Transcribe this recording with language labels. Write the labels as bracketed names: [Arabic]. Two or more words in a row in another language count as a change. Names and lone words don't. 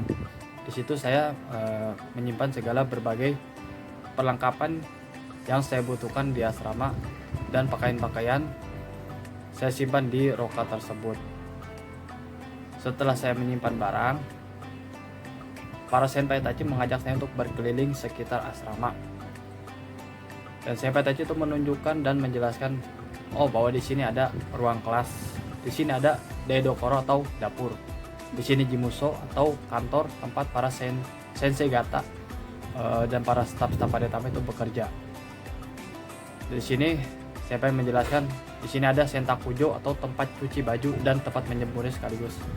[Indonesian] Di situ saya menyimpan segala berbagai perlengkapan yang saya butuhkan di asrama, dan pakaian-pakaian saya simpan di roka tersebut. Setelah saya menyimpan barang, para [Japanese] 先輩たち [Indonesian] mengajak saya untuk berkeliling sekitar asrama. Dan [Japanese] 先輩たち [Indonesian] itu menunjukkan dan menjelaskan, bahwa di sini ada ruang kelas, di sini ada daidokoro atau dapur, di sini jimuso atau kantor tempat para [Japanese] 先生方 [Indonesian] dan para staf-staf Haditama itu bekerja. Di sini senpai menjelaskan, di sini ada sentakujo atau tempat cuci baju dan tempat menjemurnya sekaligus.